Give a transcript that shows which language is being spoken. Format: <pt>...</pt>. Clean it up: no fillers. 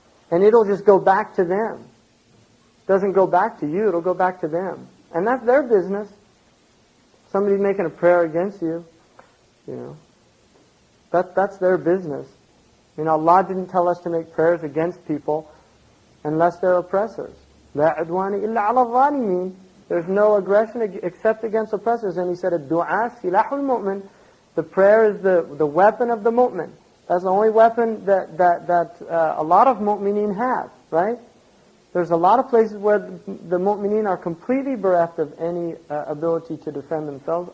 <en>And it'll just go back to them. It doesn't go back to you, it'll go back to them. And that's their business. Somebody's making a prayer against you, you know. That's their business. You know, Allah didn't tell us to make prayers against people unless they're oppressors.</en> <ar>لا عدوان إلا على الظالمين.</ar> <en>There's no aggression except against oppressors. And he said,</en> <ar>الدعاء سلاح المؤمن.</ar> <en>The prayer is the weapon of the mu'min. That's the only weapon that a lot of mu'mineen have, right? There's a lot of places where the mu'mineen are completely bereft of any ability to defend themselves.</en>